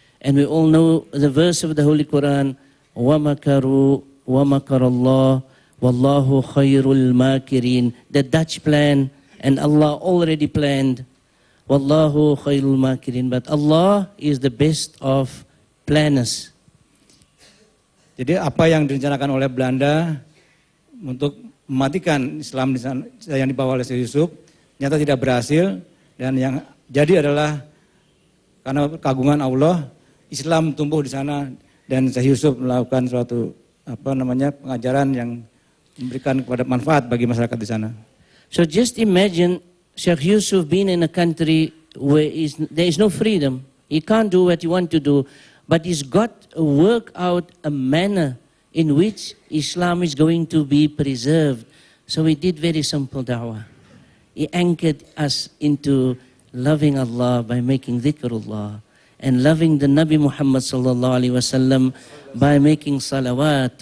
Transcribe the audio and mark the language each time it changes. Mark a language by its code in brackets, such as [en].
[en] And we all know the verse of the Holy Quran, [ar] وَمَكَرُوا وَمَكَرَ اللَّهُ وَاللَّهُ خَيْرُ الْمَاكِرِينَ. [en] The Dutch plan, and Allah already planned, [ar] Wallahu khairul makirin. [en] But Allah is the best of planners. [id] Jadi apa yang direncanakan oleh Belanda untuk mematikan Islam di sana, yang dibawa oleh Syekh Yusuf, nyata tidak berhasil, dan yang jadi adalah karena keagungan Allah, Islam tumbuh di sana, dan Syekh Yusuf melakukan suatu pengajaran yang memberikan kepada manfaat bagi masyarakat di sana. [en] So just imagine Sheikh Yusuf being in a country where there is no freedom. He can't do what he wants to do, but he's got to work out a manner in which Islam is going to be preserved. So he did very simple da'wah. He anchored us into loving Allah by making dhikrullah, and loving the Nabi Muhammad sallallahu alaihi wasallam by making salawat.